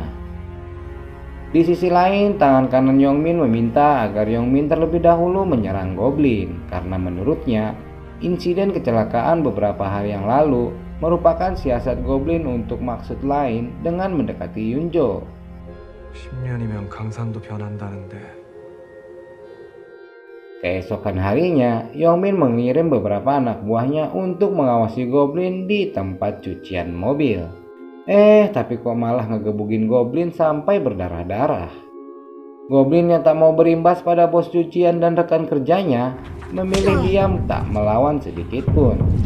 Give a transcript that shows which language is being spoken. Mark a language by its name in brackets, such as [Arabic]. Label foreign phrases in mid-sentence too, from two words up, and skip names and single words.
[Indonesian] Di sisi lain, tangan kanan Yongmin meminta agar Yongmin terlebih dahulu menyerang Goblin karena menurutnya insiden kecelakaan beberapa hari yang lalu merupakan siasat Goblin untuk maksud lain dengan mendekati Yunjo. [Korean] 10년이면 강산도 변한다는데. [Indonesian] Keesokan harinya, Yongmin mengirim beberapa anak buahnya untuk mengawasi Goblin di tempat cucian mobil. Tapi kok malah ngegebukin Goblin sampai berdarah-darah. Goblin yang tak mau berimbas pada bos cucian dan rekan kerjanya, memilih diam tak melawan sedikit pun.